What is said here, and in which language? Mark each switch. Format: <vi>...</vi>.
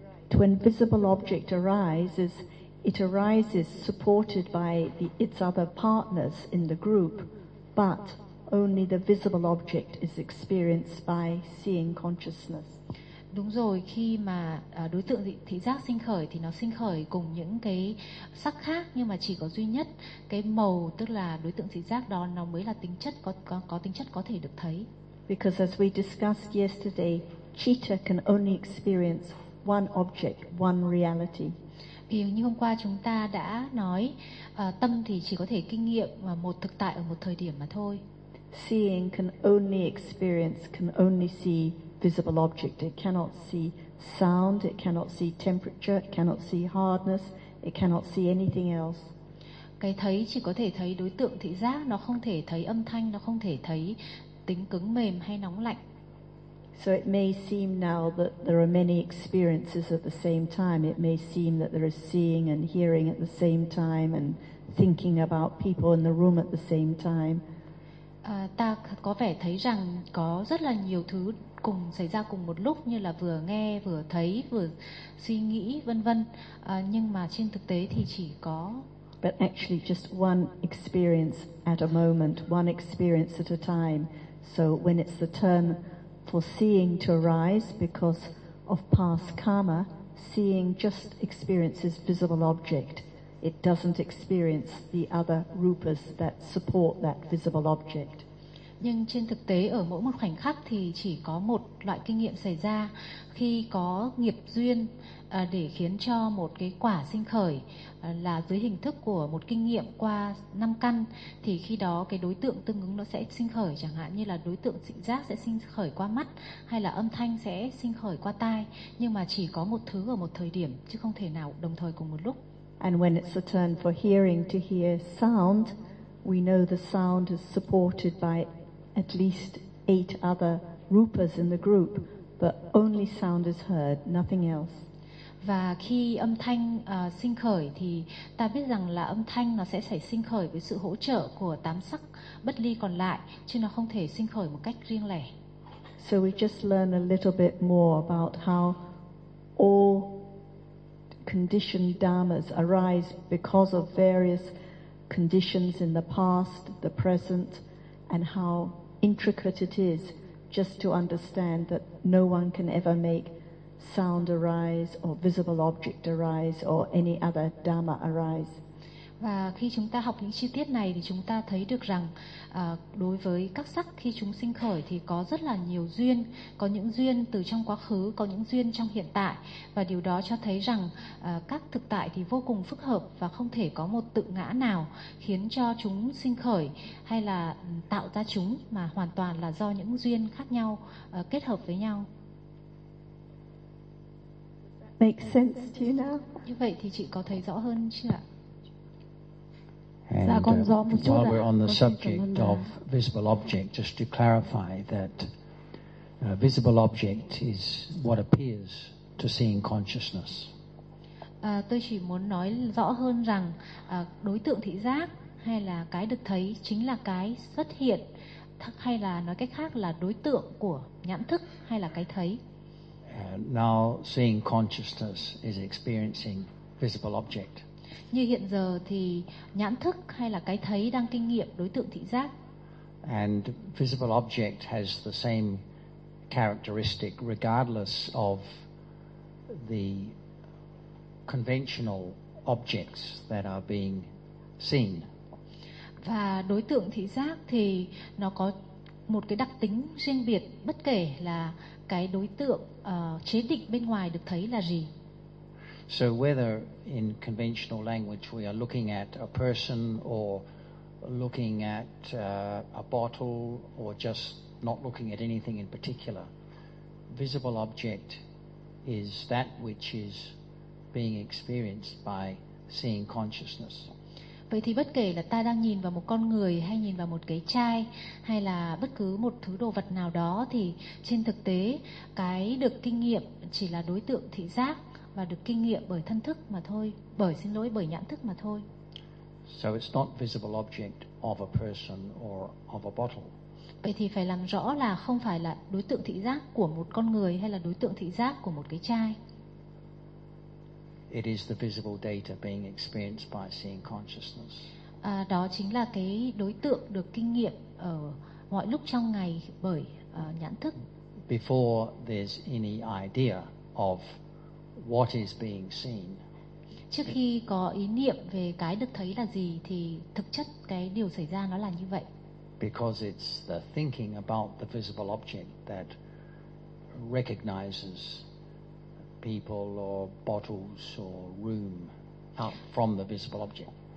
<en>When visible object arises, it arises supported by its other partners in the group, but only the visible object is experienced by seeing consciousness.</en> <vi>Đúng rồi, khi mà đối tượng thị giác sinh khởi thì nó sinh khởi cùng những cái sắc khác, nhưng mà chỉ có duy nhất cái màu, tức là đối tượng thị giác đó, nó mới là tính chất có tính chất có thể được thấy.</vi> <en>Because as we discussed yesterday, citta can only experience one object, one reality.</en> <vi>Vì như hôm qua chúng ta đã nói, tâm thì chỉ có thể kinh nghiệm một thực tại ở một thời điểm mà thôi.</vi> <en>Seeing can only experience, can only see visible object. It cannot see sound, it cannot see temperature, it cannot see hardness, it cannot see anything else.</en> <vi>Cái thấy chỉ có thể thấy đối tượng thị giác, nó không thể thấy âm thanh, nó không thể thấy tính cứng mềm hay nóng lạnh.</vi> <en>So it may seem now that there are many experiences at the same time. It may seem that there is seeing and hearing at the same time and thinking about people in the room at the same time.</en> <vi>Ta có vẻ thấy rằng có rất là nhiều thứ cùng xảy ra cùng một lúc, như là vừa nghe, vừa thấy, vừa suy nghĩ, vân vân. Nhưng mà trên thực tế thì chỉ có</vi> <en>but actually just one experience at a moment, one experience at a time. So when it's the turn for seeing to arise because of past karma, seeing just experiences visible object. It doesn't experience the other rupas that support that visible object.</en> <vi>Nhưng trên thực tế ở mỗi một khoảnh khắc thì chỉ có một loại kinh nghiệm xảy ra khi có nghiệp duyên để khiến cho một cái quả sinh khởi là dưới hình thức của một kinh nghiệm qua năm căn, thì khi đó cái đối tượng tương ứng nó sẽ sinh khởi, chẳng hạn như là đối tượng thị giác sẽ sinh khởi qua mắt, hay là âm thanh sẽ sinh khởi qua tai, nhưng mà chỉ có một thứ ở một thời điểm chứ không thể nào đồng thời cùng một lúc.</vi> <en>And when it's the turn for hearing to hear sound, we know the sound is supported by at least eight other rupas in the group, but only sound is heard, nothing else.</en> <vi>Và khi âm thanh sinh khởi thì ta biết rằng là âm thanh nó sẽ xảy sinh khởi với sự hỗ trợ của tám sắc bất ly còn lại, chứ nó không thể sinh khởi một cách riêng lẻ.</vi> <en>So we just learn a little bit more about how all conditioned dharmas arise because of various conditions in the past, the present, and how intricate it is just to understand that no one can ever make sound arise or visible object arise or any other dharma arise.</en> <vi>Và khi chúng ta học những chi tiết này thì chúng ta thấy được rằng đối với các sắc khi chúng sinh khởi thì có rất là nhiều duyên, có những duyên từ trong quá khứ, có những duyên trong hiện tại, và điều đó cho thấy rằng các thực tại thì vô cùng phức hợp và không thể có một tự ngã nào khiến cho chúng sinh khởi hay là tạo ra chúng, mà hoàn toàn là do những duyên khác nhau kết hợp với nhau.</vi> <en>Make sense to you now?</en> <vi>Như vậy thì chị có thấy rõ hơn chưa ạ?</vi> <en>And while we're on the subject of visible object, just to clarify that visible object is what appears to seeing consciousness.</en> <vi>Tôi chỉ muốn nói rõ hơn rằng đối tượng thị giác hay là cái được thấy chính là cái xuất hiện, hay là nói cách khác là đối tượng của nhãn thức hay là cái thấy.</vi> <en>Now seeing consciousness is experiencing visible object.</en> <vi>Như hiện giờ thì nhãn thức hay là cái thấy đang kinh nghiệm đối tượng thị giác.</vi> <en>And visible object has the same characteristic regardless of the conventional objects that are being seen.</en> <vi>Và đối tượng thị giác thì nó có một cái đặc tính riêng biệt bất kể là cái đối tượng chế định bên ngoài được thấy là gì.</vi> <en>So whether in conventional language we are looking at a person or looking at a bottle or just not looking at anything in particular, visible object is that which is being experienced by seeing consciousness.</en> <vi>Vậy thì bất kể là ta đang nhìn vào một con người hay nhìn vào một cái chai hay là bất cứ một thứ đồ vật nào đó thì trên thực tế cái được kinh nghiệm chỉ là đối tượng thị giác và được kinh nghiệm bởi thân thức mà thôi, bởi nhãn thức mà thôi.</vi> <en>So it's not visible object of a person or of a bottle.</en> <vi>Vậy thì phải làm rõ là không phải là đối tượng thị giác của một con người hay là đối tượng thị giác của một cái chai.</vi> <en>It is the visible data being experienced by seeing consciousness.</en> <vi>Đó chính là cái đối tượng được kinh nghiệm ở mọi lúc trong ngày bởi nhãn thức.</vi> <en>Before there's any idea of what is being seen.</en> <vi>Trước khi có ý niệm về cái được thấy là gì thì thực chất cái điều xảy ra nó là như vậy.</vi> <en>Because it's the thinking about the visible object that recognizes people or bottles or room out from the visible object.</en>